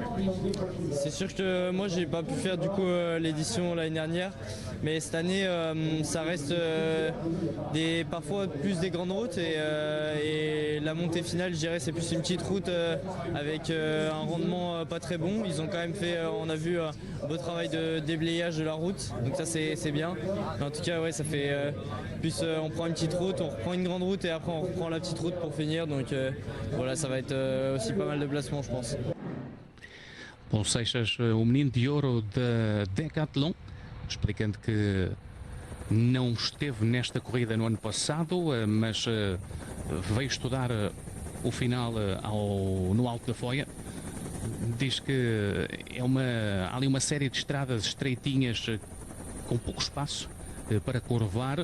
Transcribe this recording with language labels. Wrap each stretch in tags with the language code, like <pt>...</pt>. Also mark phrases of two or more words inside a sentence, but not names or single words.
<fr>C'est sûr que moi j'ai pas pu faire du coup l'édition l'année dernière, mais cette année ça reste parfois plus des grandes routes et la montée finale, je dirais, c'est plus une petite route avec un rendement pas très bon. Ils ont quand même fait, on a vu un beau travail de déblayage de la route, donc ça c'est bien. Mais en tout cas, ouais, ça fait plus on prend une petite route, on reprend une grande route et après on reprend la petite route pour finir. Donc voilà, ça va être aussi pas mal de placements, je pense.</fr> <pt>Paulo Seixas, o menino de ouro da Decathlon, explicando que não esteve nesta corrida no ano passado, mas veio estudar o final no Alto da Foia. Diz que há ali uma série de estradas estreitinhas com pouco espaço para curvar.</pt>